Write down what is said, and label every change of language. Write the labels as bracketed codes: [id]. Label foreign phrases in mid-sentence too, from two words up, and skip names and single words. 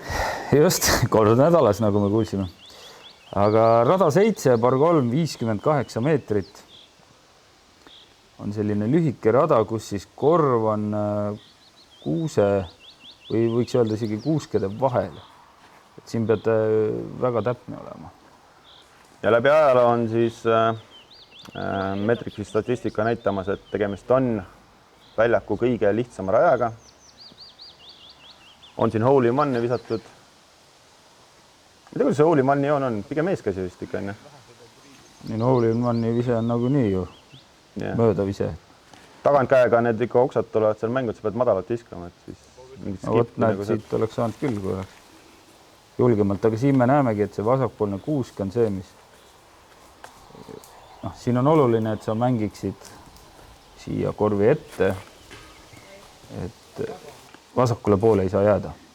[et] Just, 3 nädalas, nagu me kuulsime. Aga rada 7, par 3, 58 meetrit on selline lühike rada, kus siis korv on kuuse või võiks öelda isegi kuuskede vahel. Et siin pead väga täpne olema. Ja läbi ajala on siis Metricsi statistika näitamas, et tegemist on väljaku kõige lihtsama rajaga. On siin [en] hole in one [et] visatud. Mida kuidas see [en] hole in one [et] joon on? Pigem eeskäsi vist ikka enne. Nii [en] hole in one [et] vise on nagunii ju mööda vise. Tagantkäega need ikka oksad tulevad seal mängud, sa pead madalat viskama, et siis mingit skippi nagu siit oleks saanud küll, kui oleks julgemalt, aga siin me näemegi, et see vasakpoolne kuusk on see, mis siin on oluline, et sa mängiksid siia korvi ette, et vasakule poole ei saa jääda.